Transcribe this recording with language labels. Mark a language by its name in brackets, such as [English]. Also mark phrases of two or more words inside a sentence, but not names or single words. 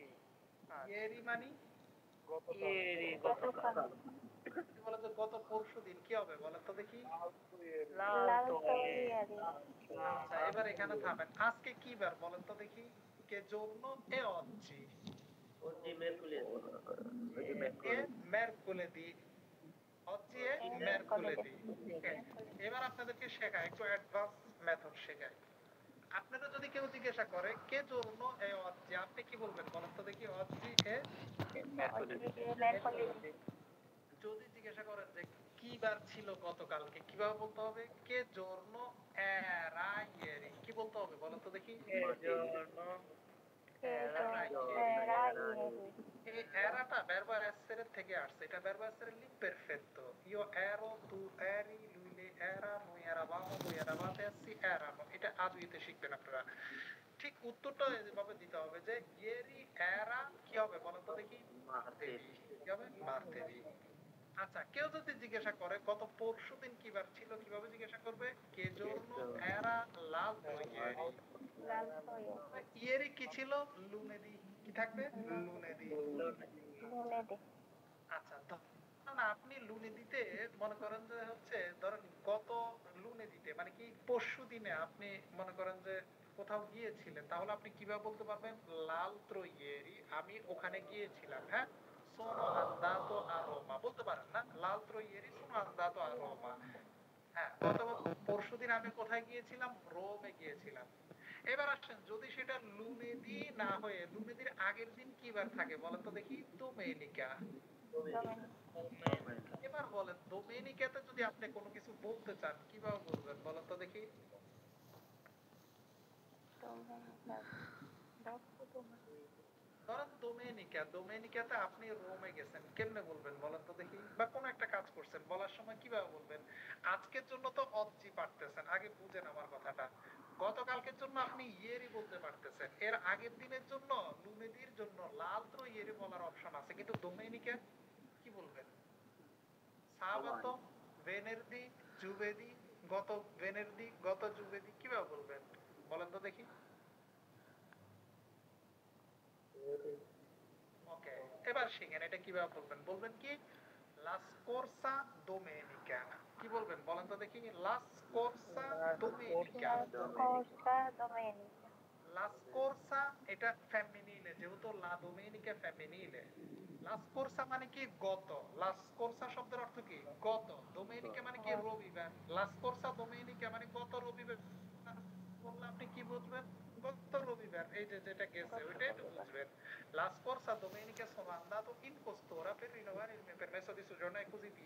[Bangla] ইয়েরি মানে গতকাল, বলেন তো গত পরশু দিন, কি হবে বলেন তো দেখি? আচ্ছা, এবার এখানে থামেন। আজকে কি বার বলেন তো দেখি? [Italian] che giorno è oggi mercoledì, oggi è mercoledì। [Bangla] এবার আপনাদেরকে শেখায় একটু অ্যাডভান্স মেথড শেখায়। আপনারা যদি কেউ জিজ্ঞাসা করে [Italian] che giorno è [Bangla] oggi, আপনি কি বলবেন বলেন তো দেখি? [Italian] oggi è mercoledì। [Bangla] যদি জিজ্ঞাসা করেন যে কি বার ছিল গতকালকে, কিভাবে বলতে হবে? [Italian] che giorno era ieri, [Bangla] কি বলতে হবে বলেন তো দেখি? এই এরাটা [Italian] verbo essere [Bangla] থেকে আসছে, এটা [Italian] verbo essere l'imperfetto। io ero, tu eri, lui lei era, noi eravamo, voi eravate, essi erano। [Bangla] এটা আদুইতে শিখবেন আপনারা। ঠিক উত্তরটা এভাবে দিতে হবে যে [Italian] ieri era, [Bangla] কি হবে বলেন তো দেখি? martedì। কি হবে? martedì। আচ্ছা, কেউ যদি জিজ্ঞাসা করে গত পরশুদিন কি বার ছিল, কিভাবে জিজ্ঞাসা করবে? [Italian] che giorno era l'altro ieri। ইয়েরি [Bangla] কি ছিল? [Italian] লুনেদি। [Bangla] কি থাকবে? [Italian] লুনেদি। [Bangla] আচ্ছা, ধরেন আপনি লুনেদিতে মনে করেন যে হচ্ছে ধরেন গত লুনেদিতে মানে কি পরশু দিনে আপনি মনে করেন যে কোথাও গিয়েছিলেন, তাহলে আপনি কিভাবে বলতে পারবেন? [Italian] l'altro ieri, [Bangla] আমি ওখানে গিয়েছিলাম, হ্যাঁ, [Italian] sono andato a Roma [Bangla] বলতে পারেন না? [Italian] l'altro ieri sono andato a Roma। [Bangla] হ্যাঁ, গত পরশুদিন আমি কোথায় গিয়েছিলাম? রোমে গিয়েছিলাম। এবার আসেন, যদি সেটা লুনেদি না হয়ে লুনেদির আগের দিন কি বার থাকে বলেন তো দেখি? [Italian] domenica। [Bangla] এবার বলেন ডোমেনিকাতে যদি আপনি কোনো কিছু বলতে চান কিভাবে বলবেন বলেন তো দেখি? ধরেন ডোমেনিকাতে আপনি রোমে গেছেন, কেমনে বলবেন বলেন তো দেখি? বা কোন একটা কাজ করছেন, বলার সময় কিভাবে বলবেন? আজকের জন্য তো অজ্জি পারতেছেন, আগে বুঝেন আমার কথাটা। গতকালকের জন্য আপনি ইয়েরি বলতে পারতেছেন, এর আগের দিনের জন্য লুনেদির জন্য [Italian] l'altro ieri [Bangla] বলার অপশন আছে, কিন্তু ডোমেনিকা কি বলবেন? সাবাতো, ভেনেরদি, জুবেদি, গত ভেনেরদি, গত জুবেদি, কিভাবে বলবেন বলেন তো দেখি? ওকে, এবার শিখেন এটা কিভাবে বলবেন। বলবেন কি? [Italian] la scorsa domenica। [Bangla] কি বলবেন বলেন তো দেখি? [Italian] la scorsa domenica। la scorsa [Bangla] এটা ফেমিনিলে, যেহেতু [Italian] la domenica [Bangla] ফেমিনিলে। [Italian] la scorsa [Bangla] মানে কি? গত। [Italian] la scorsa [Bangla] শব্দের অর্থ কি? গত। domenica মানে কি? রবিবার। [Italian] la scorsa domenica [Bangla] মানে গত রবিবার বললে আপনি কি বুঝবেন? গত রবিবার, এই যে যেটা গেছে ওইটাই তো বুঝবেন। [Italian] la scorsa domenica sono andato in questura per rinnovare il mio permesso di soggiorno e così via।